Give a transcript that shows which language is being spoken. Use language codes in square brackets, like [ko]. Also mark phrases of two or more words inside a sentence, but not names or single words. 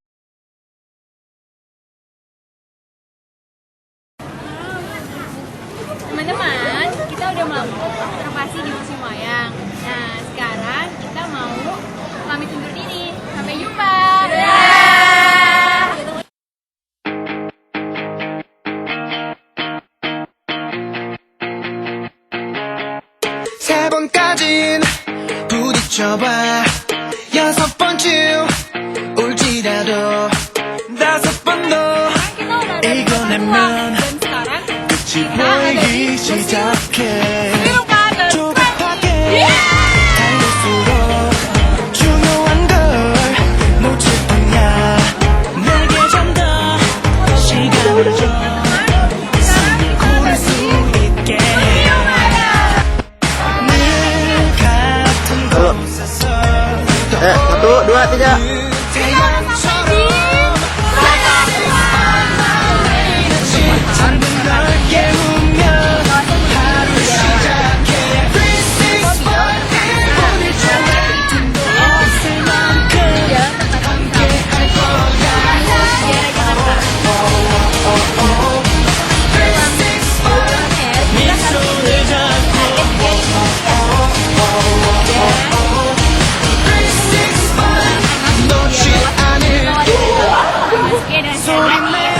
[id] Teman-teman, kita udah melakukan observasi di museum wayang. Nah, sekarang kita mau pamit undur diri. Sampai jumpa. Dadah. [ko] 번까진 부딪혀봐 6번쯤 울지라도 5번 [id] Kita udah ada [ko] 이겨내면 [id] dan sekarang [ko] 끝이 [id] kita ada di [ko] 보이기 [id] musim [ko] 시작해 [id] Pilkada. [ko] 조급하게 달릴수록 중요한 걸 놓칠 뿐이야 내게 좀 더 시간을 줘 숨을 고를 수 있게 늘 같은 곳에서 [id] Satu, dua, tiga. [ko] 잠든 널 깨우며 하루 시작해 365 오늘 종일 틈도 없을 만큼 함께 할 거야 365 미소를 잡고 365 놓지 않을 소리